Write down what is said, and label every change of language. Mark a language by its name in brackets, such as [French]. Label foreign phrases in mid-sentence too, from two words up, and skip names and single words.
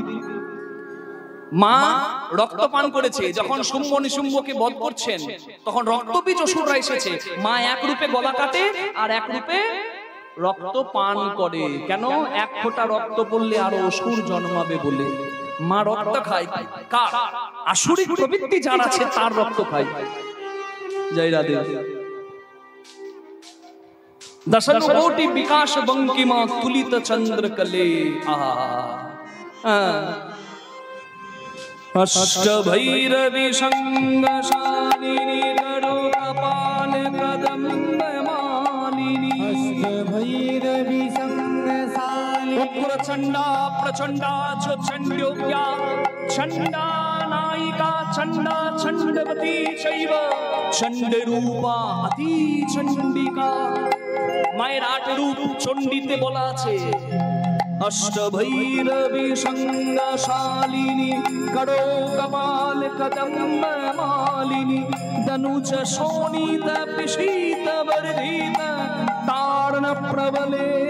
[Bangla] মা রক্তপান করেছে, যখন শুম্ভ নিশুম্ভকে বধ করছেন তখন রক্তবীজ অসুররা এসেছে। মা এক রূপে গলা কাটে আর এক রূপে রক্ত পান করে। কেন? এক ফোঁটা রক্ত পড়লে আরো অসুর জন্মাবে বলে মা রক্ত খায়। কার? আসুরিক প্রবৃত্তি যার আছে তার রক্ত খায়। জয় রাধে। [Sanskrit] दशन कोटि विकास बंकिमा तुलित चंद्र कले। अष्ट भैरवी संग शालिनी करो कपाल कदम्ब मालिनी। अष्ट भैरवी संग शालिनी उग्र चंडा प्रचंडा जो चंड्योग्या चंडा नायिका चंडा चंडवती शैव चंड रूपा अति चंडिका। [Bangla] মায়ের ৮ রূপ চণ্ডীতে বলা আছে। [Sanskrit] अष्टभैरवी सङ्गशालिनी करो कपाल कदम्ब मालिनी दनुज शोणित पिशीत वर्धित तारण प्रबले।